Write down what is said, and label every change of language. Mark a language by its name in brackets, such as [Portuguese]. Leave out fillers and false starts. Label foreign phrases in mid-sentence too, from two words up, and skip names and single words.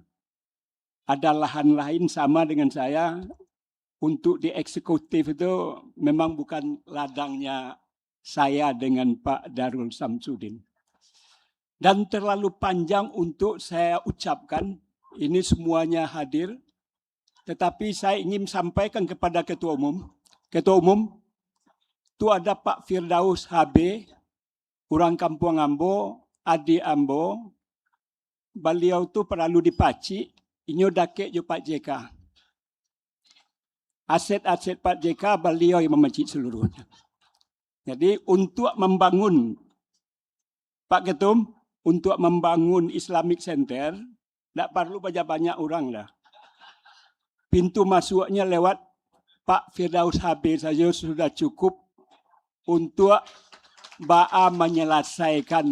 [Indonesian] Ada lahan lain sama dengan saya, untuk di eksekutif itu memang bukan ladangnya saya dengan Pak Darul Samsudin. Dan terlalu panjang untuk saya ucapkan, ini semuanya hadir, tetapi saya ingin sampaikan kepada Ketua Umum. Ketua Umum, itu ada Pak Firdaus HB, [Minangkabau] orang Kampung Ambo, Adi Ambo, beliau tu perlu dipaci, inyo dakek jo Pak JK. [Indonesian] Aset-aset Pak JK beliau yang memacik seluruhnya. Jadi untuk membangun, Pak Ketum, untuk membangun Islamic Center, tidak perlu banyak-banyak orang dah. Pintu masuknya lewat Pak Firdaus HB saja sudah cukup untuk Ba'a menyelesaikan.